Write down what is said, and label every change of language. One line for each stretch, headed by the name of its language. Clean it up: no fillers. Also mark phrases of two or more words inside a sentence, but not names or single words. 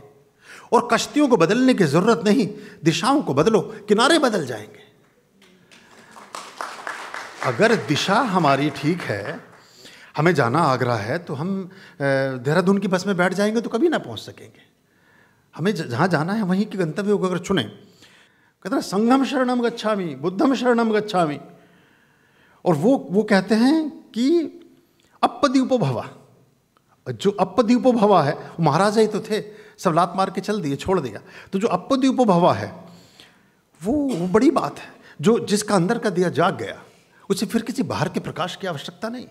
Hindi: और कश्तियों को बदलने की जरूरत नहीं, दिशाओं को बदलो किनारे बदल जाएंगे। अगर दिशा हमारी ठीक है, हमें जाना आगरा है, तो हम देहरादून की बस में बैठ जाएंगे तो कभी ना पहुंच सकेंगे। हमें जहाँ जाना है वहीं के गंतव्य को अगर चुने, कहते हैं
Pali: संघम शरणम गच्छामि बुद्धम शरणम गच्छामि,
Hindi: और वो कहते हैं कि
Pali: अपद्यूपो भवा,
Hindi: जो
Pali: अपद्यूपो भवा
Hindi: है, वो महाराजा ही तो थे, सब लात मार के चल दिए, छोड़ दिया। तो जो
Pali: अपद्यूपो भवा
Hindi: है वो बड़ी बात है। जो जिसका अंदर का दिया जाग गया, उसे फिर किसी बाहर के प्रकाश की आवश्यकता नहीं।